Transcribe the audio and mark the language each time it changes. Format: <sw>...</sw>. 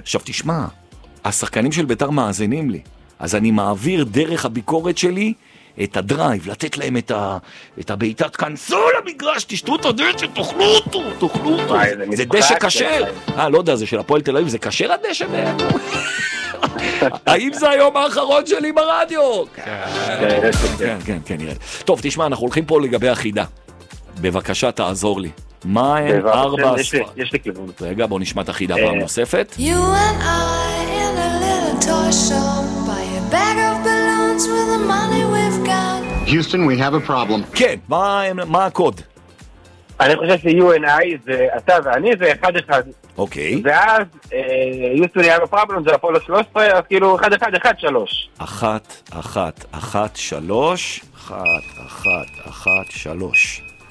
<he>עכשיו תשמע, השחקנים של ביתר מאזינים לי, אז אני מעביר דרך הביקורת שלי את הדרייב, לתת להם את הביתה, תכנסו למגרש, תשתו את הדשא, תאכלו אותו, תאכלו אותו, זה דשא כשר. לא יודע, זה של הפועל תל אביב, זה כשר הדשא בעצם. האם זה היום האחרון שלי ברדיו? כן, נראה. טוב, תשמע, אנחנו הולכים פה לגבי החידה. בבקשה, תעזור לי. מה הם ארבע ספרים? יש לי כיוון. רגע, בואו נשמע את החידה פעם נוספת.</he> <en>You and I in a little toy shop by a bag of balloons with the money we've got. Houston, we have a problem.</en> <he>כן, מה הקוד? אני חושב ש-</he> <en>U and I</en> <he>זה אתה ואני, זה אחד אחד. אוקיי. ואז,</he> <en>Houston, we have a problem,</en> <he>זה אפולו 13, אז כאילו 1, 1, 1, 3. 1, 1, 1, 3. 1, 1, 1, 3.</he>